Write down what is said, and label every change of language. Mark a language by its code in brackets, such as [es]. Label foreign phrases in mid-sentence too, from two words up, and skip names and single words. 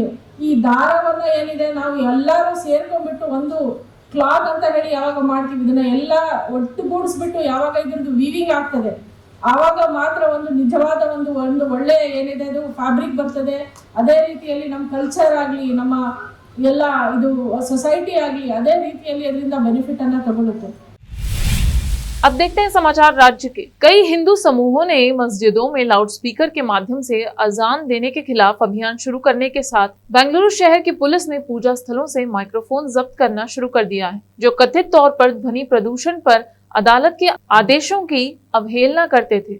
[kn] ಈ ದಾರವನ್ನ ಏನಿದೆ ನಾವು ಎಲ್ಲರೂ ಸೇರ್ಕೊಂಡ್ಬಿಟ್ಟು ಒಂದು ಕ್ಲಾತ್ ಅಂತ ಹೇಳಿ ಯಾವಾಗ ಮಾಡ್ತೀವಿ, ಇದನ್ನ ಎಲ್ಲ ಒಟ್ಟುಗೂಡಿಸ್ಬಿಟ್ಟು ಯಾವಾಗ ಇದ್ರದ್ದು ವೀವಿಂಗ್ ಆಗ್ತದೆ ಆವಾಗ ಮಾತ್ರ ಒಂದು ನಿಜವಾದ ಒಂದು ಒಳ್ಳೆ ಏನಿದೆ ಅದು ಫ್ಯಾಬ್ರಿಕ್ ಬರ್ತದೆ. ಅದೇ ರೀತಿಯಲ್ಲಿ ನಮ್ಮ ಕಲ್ಚರ್ ಆಗಲಿ, ನಮ್ಮ ಎಲ್ಲ ಇದು ಸೊಸೈಟಿ ಆಗಲಿ ಅದೇ ರೀತಿಯಲ್ಲಿ ಅದರಿಂದ ಬೆನಿಫಿಟ್ ಅನ್ನ ತಗೊಳುತ್ತೆ. [hi] अब देखते हैं समाचार राज्य के। कई हिंदू समूहों ने मस्जिदों में लाउडस्पीकर के माध्यम से अजान देने के खिलाफ अभियान शुरू करने के साथ बेंगलुरु शहर की पुलिस ने पूजा स्थलों से माइक्रोफोन जब्त करना शुरू कर दिया है, जो कथित तौर पर ध्वनि प्रदूषण पर अदालत के आदेशों की अवहेलना करते थे।